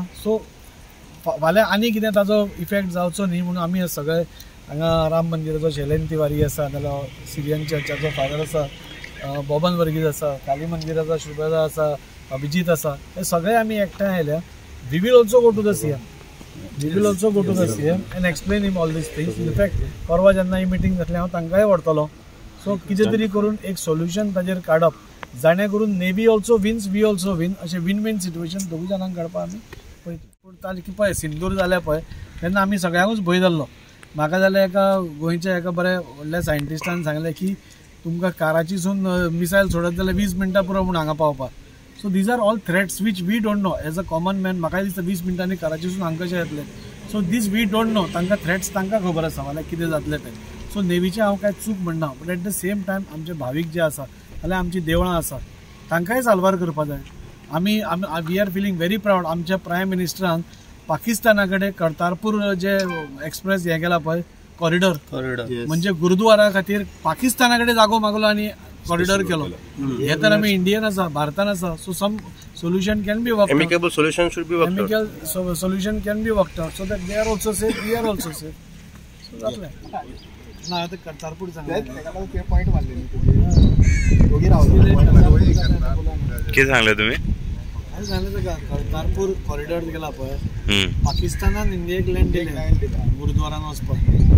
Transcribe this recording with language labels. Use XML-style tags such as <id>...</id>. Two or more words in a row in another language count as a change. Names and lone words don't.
<kok>सो फाल्यां आनी कितें ताजो इफेक्ट जावचो न्ही म्हणून आमी सगळे हांगा राम मंदिराचो शैलेन तिवारी आसा, नाल्यार सिरियन चर्चाचो फादर आसा, बबन वर्गीस आसा, काली मंदिराचो शुभदा आसा, अभिजीत आसा, हे सगळे आमी एकठांय आयल्या.</kok> <en>We will also go to the CM. We will also go to the CM and explain him all these things.</en> <kok>इनफॅक्ट परवा जेन्ना ही मिटींग जातली हांव तांकांय व्हरतलो. सो कितें तरी करून एक सोल्युशन ताजेर काडप जाणे करून</kok> <en>Navy also wins, we also win,</en> <kok>अशें</kok> <en>win win situation</en> <kok>दोगूय जाणांक काडपाक आमी पळयता. पूण ताली की पळय सिंदूर जालें पळय तेन्ना आमी सगळ्यांकूच भंय जाल्लो. म्हाका जाल्यार एका गोंयच्या एका बऱ्या व्हडल्या सायंटिस्टान सांगलें की तुमकां काराचीसून मिसायल सोडत जाल्यार 20 मिनटां पुरो म्हूण हांगा पावपाक.</kok> <en>So these are all threats which we don't know as a common man.</en> <kok>म्हाका दिसता 20 मिनटांनी काराचीसून हांगा कशें येतलें.</kok> <en>So this we don't know.</en> <kok>तांकां थ्रेट्स तांकां खबर आसा जाल्यार कितें जातलें तें. सो नेवीचें हांव कांय चूक म्हणना,</kok> <en>but at the same time</en> <kok>आमचे भावीक जे आसा जाल्यार आमची देवळां आसा तांकांय साल्वार करपा जाय. आमी</kok> <en>we are feeling very proud.</en> <kok>आमच्या प्रायम मिनिस्टरान पाकिस्ताना कडेन करतारपूर जे एक्सप्रेस हें केला पळय कॉरिडॉर, म्हणजे गुरुद्वारा खातीर पाकिस्ताना कडेन जागो मागलो आनी कॉरिडॉर केलो. हे तर आमी इंडियन आसा, भारतान आसा.</kok> <en>So some solution can be work. Amicable solution should be work. Amicable solution can be work out so that they are also safe, we are also safe.</en> <kok>सो जातलें ना. आता करतारपूर सांगलें कितें सांगलें तुमी? हांवें सांगलें करतारपूर कॉरिडॉर केला पळय पाकिस्तानान इंडियेक लँड दिलें गुरुद्वारान वचपाक.</kok>